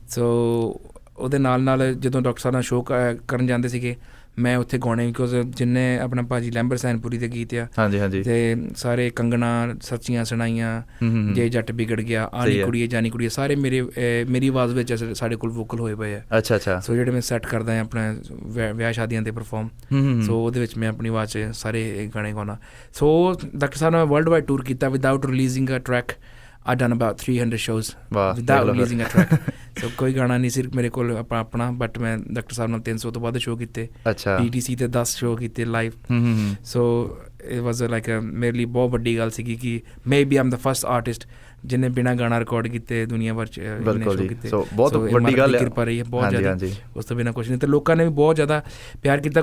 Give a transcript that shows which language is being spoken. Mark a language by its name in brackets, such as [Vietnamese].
[Punjabi] ਸੋ ਉਹਦੇ ਨਾਲ ਜਦੋਂ ਡਾਕਟਰ ਸਾਹਿਬ ਨਾਲ ਸ਼ੋਅ ਕਰਨ ਜਾਂਦੇ ਸੀਗੇ ਮੈਂ ਉੱਥੇ ਗਾਉਣੇ, ਬਿਕੋਜ਼ ਜਿੰਨੇ ਆਪਣਾ ਭਾਜੀ ਲੈਂਬਰ ਸੈਨਪੁਰੀ ਦੇ ਗੀਤ ਆ ਅਤੇ ਸਾਰੇ ਕੰਗਣਾ ਸੱਚੀਆਂ ਸੁਣਾਈਆਂ, ਜੇ ਜੱਟ ਵਿਗੜ ਗਿਆ, ਆਨੀ ਕੁੜੀਏ ਜਾਨੀ ਕੁੜੀਏ, ਸਾਰੇ ਮੇਰੀ ਆਵਾਜ਼ ਵਿੱਚ ਸਾਡੇ ਕੋਲ ਵੋਕਲ ਹੋਏ ਪਏ ਆ। ਅੱਛਾ। ਸੋ ਜਿਹੜੇ ਮੈਂ ਸੈੱਟ ਕਰਦਾ ਹਾਂ ਆਪਣਾ ਵਿਆਹ ਸ਼ਾਦੀਆਂ 'ਤੇ ਪਰਫੋਰਮ, ਸੋ ਉਹਦੇ ਵਿੱਚ ਮੈਂ ਆਪਣੀ ਆਵਾਜ਼ 'ਚ ਸਾਰੇ ਗਾਣੇ ਗਾਉਣਾ। ਸੋ ਡਾਕਟਰ ਸਾਹਿਬ ਨਾਲ ਵਰਲਡ ਵਾਈਡ ਟੂਰ ਕੀਤਾ [English] Without releasing a track. I've done about 300 shows without releasing a track. [Punjabi] ਸੋ ਕੋਈ ਗਾਣਾ ਨਹੀਂ ਸਿਰਫ ਮੇਰੇ ਕੋਲ ਆਪਣਾ, ਬਟ ਮੈਂ ਡਾਕਟਰ ਸਾਹਿਬ ਨਾਲ 300 ਤੋਂ ਵੱਧ ਸ਼ੋਅ ਕੀਤੇ। ਅੱਛਾ। PTC 'ਤੇ 10 ਸ਼ੋਅ ਕੀਤੇ live. So [English] it was like [Punjabi] ਮੇਰੇ ਲਈ ਬਹੁਤ ਵੱਡੀ ਗੱਲ ਸੀਗੀ ਕਿ may be Aam ਦਾ first artist ਜਿਹਨੇ ਬਿਨਾਂ ਗਾਣਾ ਰਿਕਾਰਡ ਕੀਤੇ ਦੁਨੀਆ ਭਰ 'ਚ ਸ਼ੋਅ ਕੀਤੇ। ਸੋ ਬਹੁਤ ਵੱਡੀ ਗੱਲ ਹੈ, ਕਿਰਪਾ ਰਹੀ ਹੈ ਬਹੁਤ ਜ਼ਿਆਦਾ। ਉਸ ਤੋਂ ਬਿਨਾਂ ਕੁਛ ਨਹੀਂ, ਅਤੇ ਲੋਕਾਂ ਨੇ ਵੀ ਬਹੁਤ ਜ਼ਿਆਦਾ ਪਿਆਰ ਕੀਤਾ।